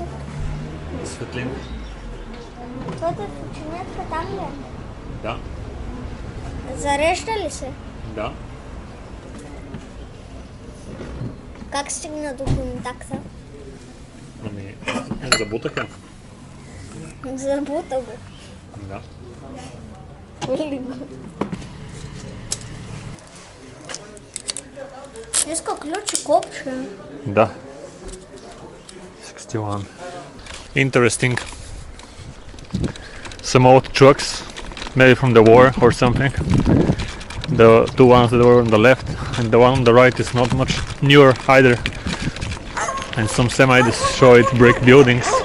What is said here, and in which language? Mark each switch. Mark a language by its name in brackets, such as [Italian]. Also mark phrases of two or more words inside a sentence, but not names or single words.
[Bulgarian] Светлин. Твоята ученица там ли е? Да. Зарежда ли се? Да. Как стигна до контакта? Ами, забутах я. Заработало. Да. [Russian] Несколько ключик общее. [Bulgarian] Да. 61. [English] Interesting. Some old trucks, maybe from the war or something. The two ones that were on the left and the one on the right is not much newer either. And some semi-destroyed brick buildings.